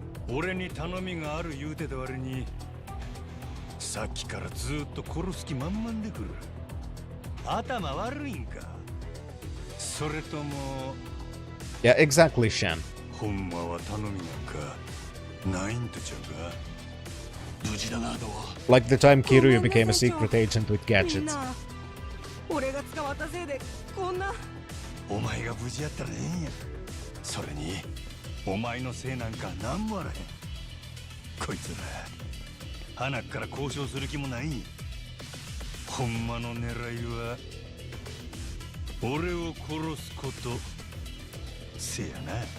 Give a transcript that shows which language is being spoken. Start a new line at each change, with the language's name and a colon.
Japanese: 俺に頼みがある言うてた割にさっきからずっと殺す気満々でくる。頭悪いんか、それとも
English: Yeah, exactly, Shan.
Japanese: ほんまは頼みなんかないんとちゃうか。無事だなどう。
English: Like the time Kiryu became a secret agent with gadgets.
Japanese: 俺が捕まったせいでこんな。お前が無事やったらええんや。それにお前のせいなんかなんもあらへん。こいつら鼻から交渉する気もない。ほんまの狙いは俺を殺すことせやな。